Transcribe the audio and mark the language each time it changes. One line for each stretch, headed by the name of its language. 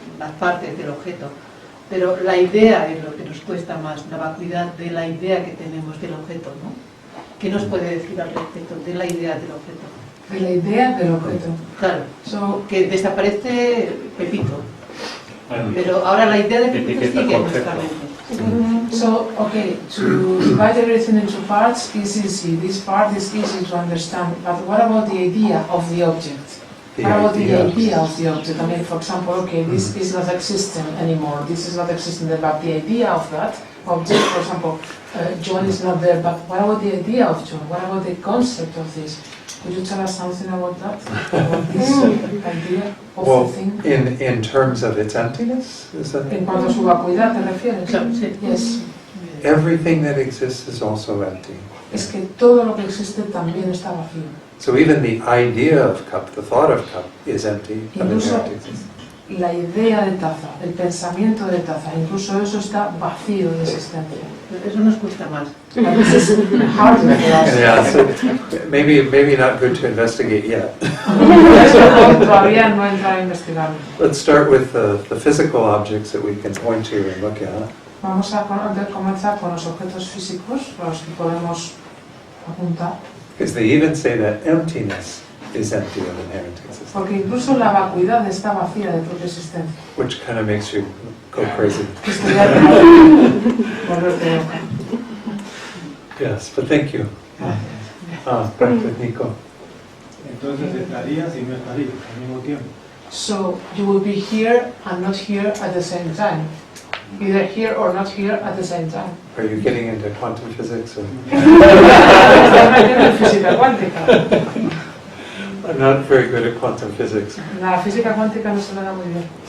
Spanish: Las partes del objeto, pero la idea es lo que nos cuesta más, la vacuidad de la idea que tenemos del objeto, ¿no? ¿Qué nos puede decir al respecto de la idea del objeto? De la idea del objeto. Claro, que desaparece Pepito, pero ahora la idea de Pepito sigue en nuestra mente.
English: So, okay, to divide everything into parts is easy. This part is easy to understand. But what about the idea of the object? What about the idea of the object? I mean, for example, okay, this is not existing anymore. This is not existing there, but the idea of that object, for example, John is not there, but what about the idea of John? What about the concept of this? Could you tell us something about that? About this idea of Well, the thing? in terms of its emptiness, is that?
Spanish: En cuanto a su vacuidad, ¿te refieres? Claro, sí.
English: Yes. Everything that exists is also empty.
Spanish: Es que todo lo que existe también está vacío.
English: So even the idea of cup, the thought of cup, is empty of
Spanish: Incluso
English: inherent existence.
Spanish: la idea de taza, el pensamiento de taza, incluso eso está vacío de existencia. Eso nos cuesta más.
English: But this is harder for us. Yeah, so maybe not good to investigate yet.
Spanish: Eso todavía no entra a investigar.
English: Let's start with the physical objects that we can point to and look at.
Spanish: Vamos a comenzar con los objetos físicos, los que podemos apuntar.
English: Because they even say that emptiness is empty of inherent existence,
Spanish: Porque incluso la vacuidad está vacía de propia existencia.
English: which kind of makes you go crazy.
Spanish: Esto ya te volverte loca.
English: Yes, but thank you.
Spanish: Gracias, Nico. Entonces estarías y no estarías al mismo tiempo.
English: So you will be here and not here at the same time. Either here or not here at the same time. Are you getting into quantum physics? Or?
Spanish: Estás metiendo en física cuántica.
English: I'm not very good at quantum physics.
Spanish: La física cuántica no se me da muy bien.